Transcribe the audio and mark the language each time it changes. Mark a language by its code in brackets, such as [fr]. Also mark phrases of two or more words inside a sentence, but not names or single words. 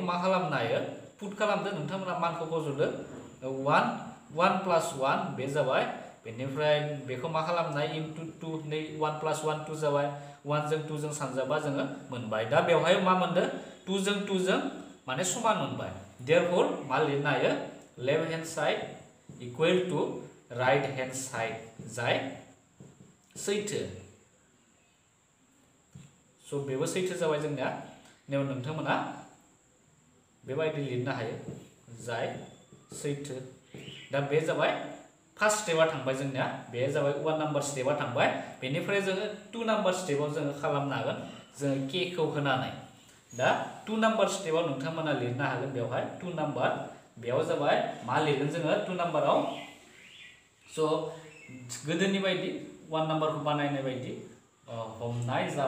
[brx] मा खालामनो हायो पुट खालामदो नोंथांमोना मानखौ फजदो 1 प्लस 1 बे जाबाय बेनिफ्राय बेखौ मा खालामनाय इनटू 2 नै 1 प्लस 1 2 जाबाय 1 जों 2 जों सानजाबा जोङो मोनबाय दा बेवहाय मा मोनदो 2 जों 2 जों माने समान मोनबाय देयरफॉर मा लिरनो हायो [en] left hand side equal to right hand side [brx] जाय सैथो सो बेबो सैथो जाबाय जोंनिया नेव नोंथांमोना बेबायदि लिरनो हायो जाय सैथो दा बे जाबाय [en] first step [brx] थांबाय जोंनिया बे जाबाय 1 नम्बर स्टेपआ थांबाय बेनिफ्राय जोङो 2 नम्बर स्टेपआव जोङो खालामनो हागोन जोङो k खौ होनानै दा 2 नम्बर स्टेपआव नोंथांमोना लिरनो हागोन बेवहाय 2 नम्बर बेयाव जाबाय मा लिरगोन जोङो 2 नम्बराव स गोदोनि बायदि 1 नम्बरखौ बानायनाय बायदि हमनाय